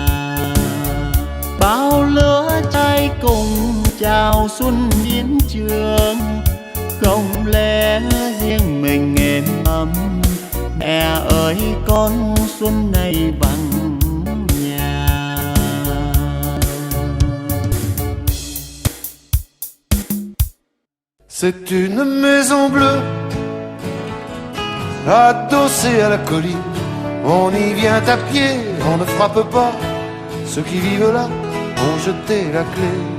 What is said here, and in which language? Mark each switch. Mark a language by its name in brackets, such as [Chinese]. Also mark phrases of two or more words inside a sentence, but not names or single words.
[Vietnamese] Bao lứa trai cùng chào xuân chiến trường, không lẽ riêng mình êm ấm, mẹ ơi con xuân này vắng nhà. [French] C'est une maison bleue adossée à la colline. On y vient à pied, on ne frappe pas. Ceux qui vivent là ont jeté la clé.